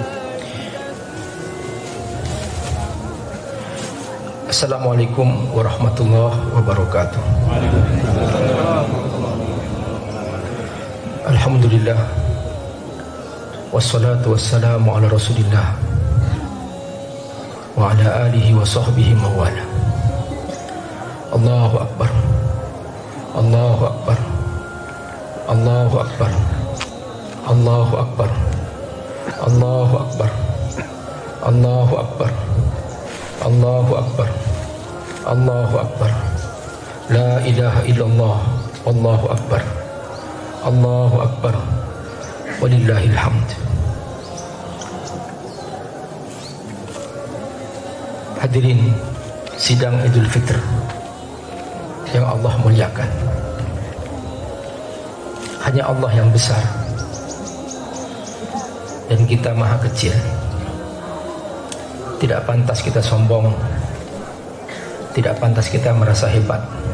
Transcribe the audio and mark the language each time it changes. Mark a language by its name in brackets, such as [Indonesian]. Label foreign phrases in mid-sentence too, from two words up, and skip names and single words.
[Arabic] السلام عليكم ورحمة الله وبركاته. الحمد لله، والصلاة والسلام على رسول الله وعلى آله وصحبه موالا. الله أكبر، الله أكبر، الله أكبر، الله أكبر، الله أكبر، الله أكبر، الله أكبر، الله أكبر، لا إله إلا الله، الله أكبر، الله أكبر، ولله الحمد. [Indonesian] Hadirin sidang Idul Fitr yang Allah muliakan, hanya Allah yang besar dan kita maha kecil. Tidak pantas kita sombong, tidak pantas kita merasa hebat.